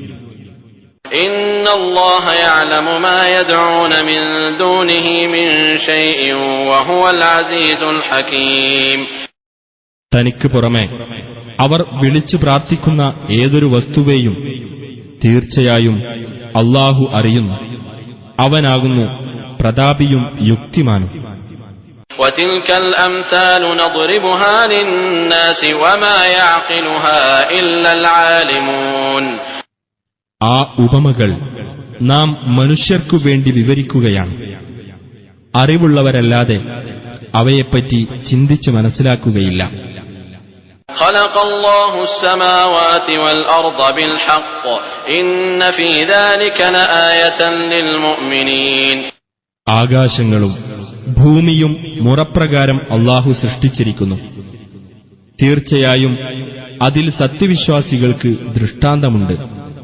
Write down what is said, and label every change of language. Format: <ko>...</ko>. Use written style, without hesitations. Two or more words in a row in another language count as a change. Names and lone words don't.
<ar>إن الله يعلم ما يدعون من دونه من شيء وهو العزيز الحكيم.</ar> <ml>തനിക്ക് പുറമെ അവർ വിളിച്ചു പ്രാർത്ഥിക്കുന്ന ഏതൊരു വസ്തുവേയും തീർച്ചയായും അല്ലാഹു അറിയുന്നു. അവനാകുന്നു പ്രതാപിയും യുക്തിമാനും.</ml> <ar>وَتِلْكَ الْأَمْثَالُ نَضْرِبُهَا لِلنَّاسِ وَمَا يَعْقِلُهَا إِلَّا الْعَالِمُونَ.</ar> <ml>ആ ഉപമകൾ നാം മനുഷ്യർക്കു വേണ്ടി വിവരിക്കുകയാണ്. അറിവുള്ളവരല്ലാതെ അവയെപ്പറ്റി ചിന്തിച്ച് മനസ്സിലാക്കുകയില്ല.</ml> <ar>خَلَقَ اللَّهُ السَّمَاوَاتِ وَالْأَرْضَ بِالْحَقِّ إِنَّ فِي ذَلِكَ لَآيَةً لِلْمُؤْمِنِينَ.</ar> <ml>ആകാശങ്ങളും ഭൂമിയും മുറപ്രകാരം അല്ലാഹു സൃഷ്ടിച്ചിരിക്കുന്നു. തീർച്ചയായും അതിൽ സത്യവിശ്വാസികൾക്ക് ദൃഷ്ടാന്തമുണ്ട്.</ml>